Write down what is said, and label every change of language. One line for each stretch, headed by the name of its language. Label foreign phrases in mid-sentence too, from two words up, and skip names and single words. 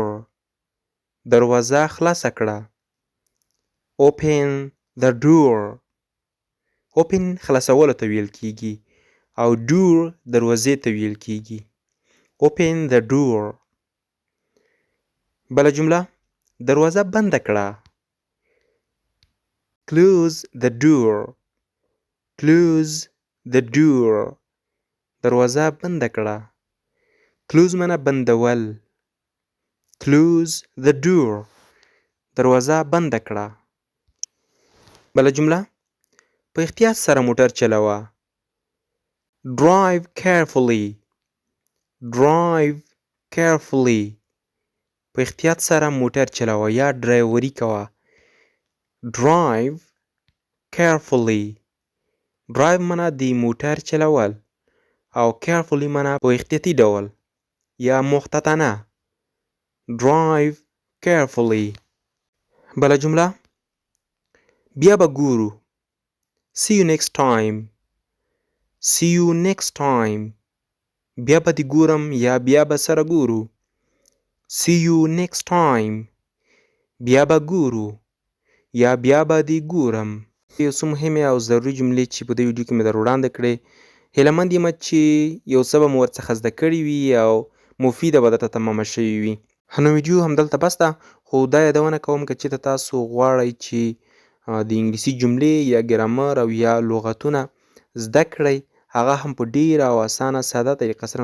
Pashto: دروازه خلاصه کړه.
English: Open the door.
Pashto: Open خلاصولو ته ویل کیږي او door دروازې ته ویل کیږي.
English: Open the door.
Pashto: بله جمله، دروازه بنده کړه.
English: Close the door. Close the door.
Pashto: دروازه بنده کړه. Close معنا بندول.
English: Close the door.
Pashto: دروازه بنده کړه. بله جمله، په احتیاط سره موټر چلوه.
English: Drive carefully. Drive carefully.
Pashto: په احتیاط سره موټر چلوه یا ډرایوري کوه.
English: Drive carefully.
Pashto: Drive معنا د موټر چلول او carefully معنا په احتیاطي ډول یا محتاطانه.
English: Drive carefully.
Pashto: بله جمله، بیا به ګورو.
English: See you next time. See you next time.
Pashto: بیا به دې ګورم یا بیا به سره ګورو.
English: See you next time.
Pashto: بیا به ګورو یا بیا به دې ګورم. یو څه مهمې او ضروري جملې چې په دې ویډیو کې مې در وړاندې کړې. هیله مند یم چې یو څه به مو ورڅخه زده کړي وي او مفیده به درته تمامه شوې وي. نو ویډیو همدلته بس ده، خو دا یادونه کوم که چېرته تاسو غواړئ چې د انګلیسي جملې یا ګرامر او یا لغتونه زده کړئ، هغه هم په ډیره او اسانه ساده طریقه سره.